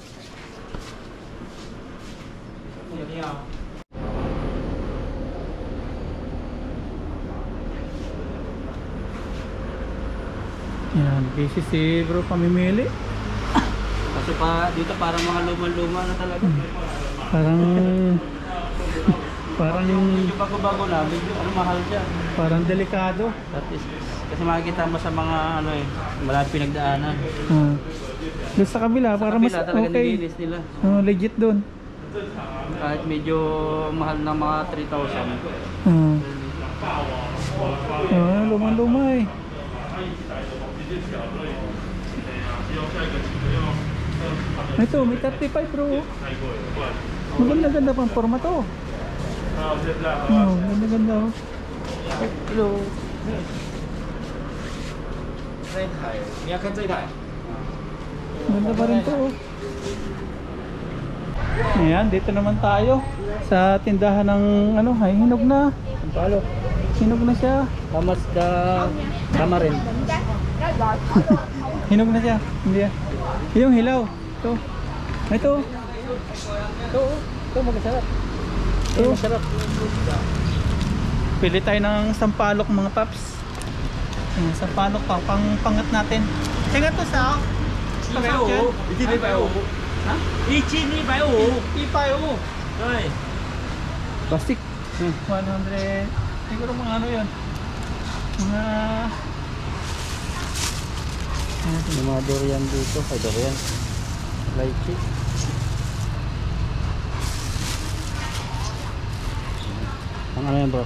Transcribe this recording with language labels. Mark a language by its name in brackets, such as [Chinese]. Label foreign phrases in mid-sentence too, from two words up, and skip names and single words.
[Filipino] Yan, busy si bro pamimili. Kasi pa dito parang mga luma-luma na talaga. Parang Medyo bago-bago na, medyo ano, mahal siya. parang delikado. [English] That is, [Filipino] kasi makikita mo sa mga ano eh, maraming pinagdaanan. Doon sa kabila, para mas Kabila talaga okay. nilinis nila. Legit doon. Kahit medyo mahal na mga 3,000. Luma-luma eh. Ito, may 35 bro. Maganda-ganda pang forma to. Ganda-ganda oh. [English] Hello. [Chinese] 你要看这一台。 [Filipino] Ganda pa rin to oh. Ayan, dito naman tayo sa tindahan ng ano, ay hinog na. Palo. Hinog na siya. Kamas da tama rin. Hinog na siya. Hindi yan. Yung hilaw. Ito. Ito. Ito magkasarap. Ito. Masarap. Pili tayo ng sampalok mga paps. Ayan, sampalok pa. Pangat natin. Teka to sa [Chinese] 150，一斤150。 [Filipino] Ha? [Chinese] 一斤150。 [Filipino] Ipayo. [Chinese] 对。 [Filipino] Plastic. 100. Siguro mga ano yun. Mga... Yung mga durian dito. Ay durian. Lychee. Ang ano yan bro?